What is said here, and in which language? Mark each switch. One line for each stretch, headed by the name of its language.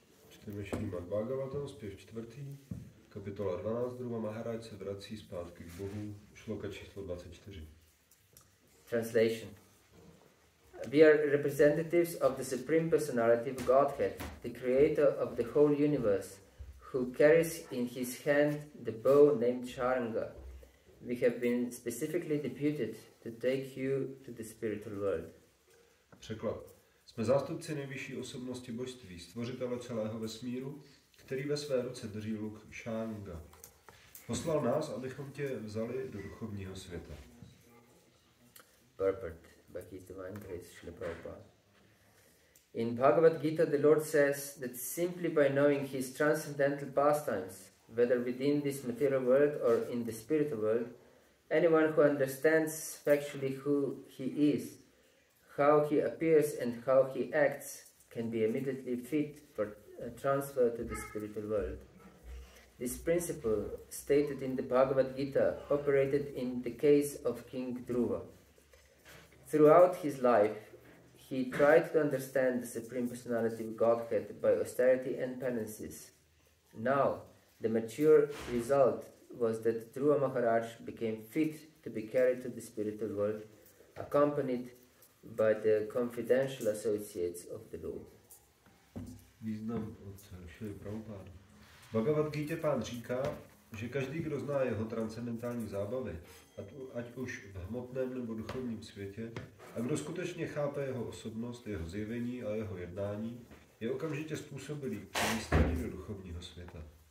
Czech: Čteme Srimad Bhagavatam, zpěv 4. Kapitola 12, Dhruva Maharaj se vrací zpátky k Bohu, šloka číslo 24.
English: Translation. We are representatives of the Supreme Personality of Godhead, the creator of the whole universe, who carries in his hand the bow named Sharanga. We have been specifically deputed to take you to the spiritual world.
Czech: Překlad. Jsme zástupci nejvyšší osobnosti božství, stvořitele celého vesmíru, který ve své ruce drží luk Šánga. Poslal nás, abychom tě vzali do duchovního světa.
English: Purport by His Divine Grace, Srila Prabhupada. In Bhagavad Gita, the Lord says that simply by knowing His transcendental pastimes, whether within this material world or in the spiritual world, anyone who understands factually who He is, how He appears and how He acts, can be immediately fit for transfer to the spiritual world. This principle, stated in the Bhagavad Gita, operated in the case of King Dhruva. Throughout his life, he tried to understand the Supreme Personality of Godhead by austerity and penances. Now, the mature result was that Dhruva Maharaj became fit to be carried to the spiritual world, accompanied by the confidential associates of the Lord.
Czech: Význam od Šrily Prabhupády. Bhagavad Gita pán říká, že každý, kdo zná jeho transcendentální zábavy, ať už v hmotném nebo duchovním světě, a kdo skutečně chápe jeho osobnost, jeho zjevení a jeho jednání, je okamžitě způsobilý k přemístění do duchovního světa.